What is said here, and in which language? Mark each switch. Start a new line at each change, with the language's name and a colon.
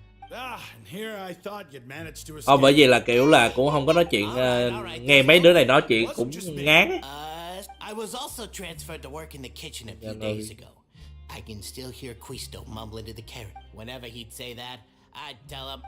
English: And here I thought you'd managed to escape.
Vietnamese: Bởi vì là kiểu là cũng không có nói chuyện, nghe mấy đứa này nói chuyện cũng ngán.
English: I was also transferred to work in the kitchen a few days ago. I can still hear Quisto mumble into the carrot. Whenever he'd say that, I'd tell him,